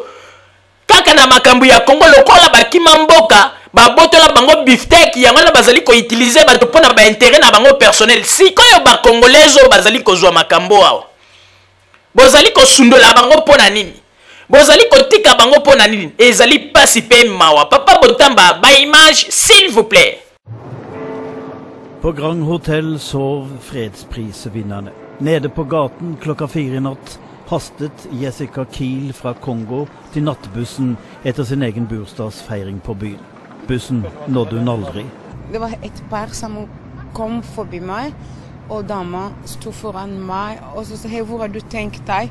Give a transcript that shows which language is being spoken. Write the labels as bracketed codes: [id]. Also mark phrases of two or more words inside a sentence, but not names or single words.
[ln] Kaka na makambu ya Kongo lokola bakima mboka, ba botola bango beefsteak yango na bazali ko utiliser bato pona ba intérêt na bango personnel. Sikoyo ba congolaiso bazali ko zwa makambo awa. Bozali ko sundola bango pona nini? Bozali ko tika bango pona nini? Ezali pasi pe mawa. Papa Botamba, ba image [fr] s'il vous plaît. [no] På Grand Hotel sov fredsprisvinnerne. Nede på gaten klokka 4 i natt hastet Jessica Kiel fra Kongo til nattbussen etter sin egen bursdagsfeiring på byen. Bussen nådde hun aldri. Det var et par som kom forbi meg, og dama stod foran meg, og så sa hei, hvor har du tenkt deg?